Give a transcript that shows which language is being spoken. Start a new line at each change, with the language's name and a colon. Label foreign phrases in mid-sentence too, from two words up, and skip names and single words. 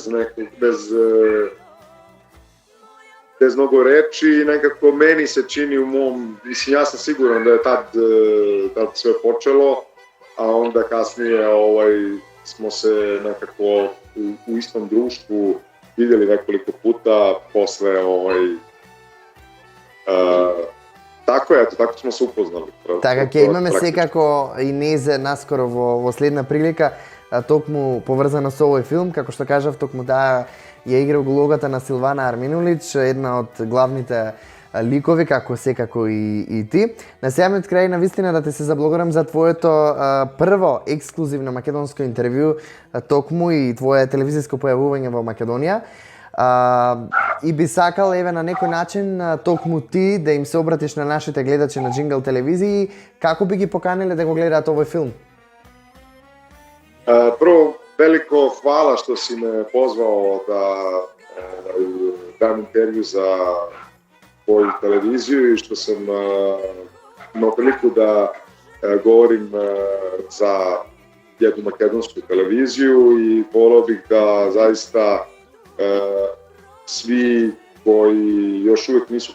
Serbian: bez mnogo reči i nekako meni se čini u mom, mislim ja sam siguran da je tad sve počelo, a onda kasnije smo se nekako u istom društvu vidjeli nekoliko puta posle tako smo se upoznali.
Macedonian: Така, ќе имаме секако и незе наскоро во следна прилика, токму поврзана со овој филм, како што кажав, токму таа ја игра улогата на Силвана Арминулиќ, една од главните ликови, како секако и ти. На самиот крај, навистина да те се заблагодарам за твоето прво ексклузивно македонско интервју, токму и твое телевизиско појавување во Македонија. И би сакал, еве, на некој начин, токму ти, да им се обратиш на нашите гледачи на Джингл телевизии, како би ги поканиле да го гледаат овој филм?
Serbian: Prvo, veliko hvala što si me pozvao da dam intervju za tvoju televiziju i što sam imao priliku da govorim za jednu makedonsku televiziju i volio bih da zaista svi koji još uvijek nisu